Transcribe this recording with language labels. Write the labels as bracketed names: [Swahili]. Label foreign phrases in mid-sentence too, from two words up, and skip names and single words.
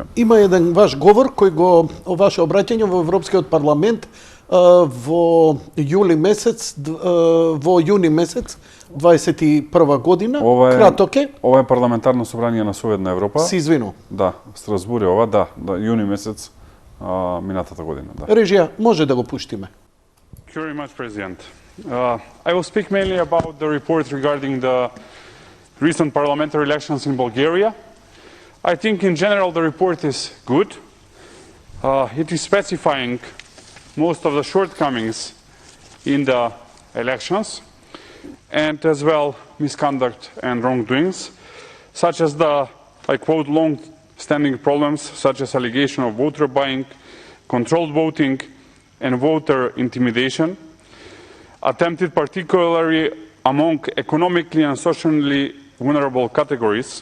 [Macedonian] Има еден ваш говор кој го ваше обраќање во Европскиот парламент во јуни месец 21 година. Краток е. Ова е парламентарно собрание на Совет на Европа. Се извину. Да, Страсбур е ова, да, јуни месец минатата година, да. Режија, може да го пуштиме. [English] Thank you very much, President. I will speak mainly about the report regarding the recent parliamentary elections in Bulgaria. I think in general the report is good. It is specifying most of the shortcomings in the elections and as well misconduct and wrongdoings, such as the, I quote, long-standing problems such as allegation of voter buying, controlled voting and voter intimidation, attempted particularly among economically and socially vulnerable categories.